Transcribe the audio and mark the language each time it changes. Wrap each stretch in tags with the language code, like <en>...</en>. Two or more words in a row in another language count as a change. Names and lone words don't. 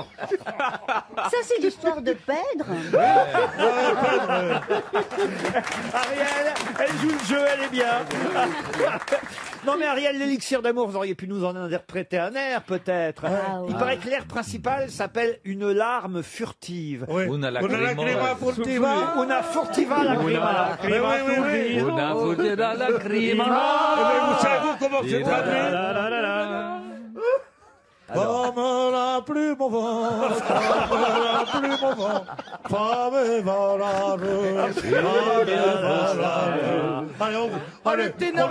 <fr>Ça, c'est l'histoire de Pedre. Ariel, elle joue le jeu, elle est bien. Non mais Ariel, l'élixir d'amour, vous auriez pu nous en interpréter un air peut-être. Il paraît que l'air principal s'appelle Une larme furtive. Una</fr> <it>Una lacrima furtiva. Una furtiva lacrima.</it> <fr>Oui, oui, oui.</fr> <it>Una furtiva lacrima.</it> <fr>Mais vous savez comment c'est traduit Comme la plume au vent, comme la plume au vent, femme et valable, femme et valable. Allez, Oh, allez, le ténor</fr>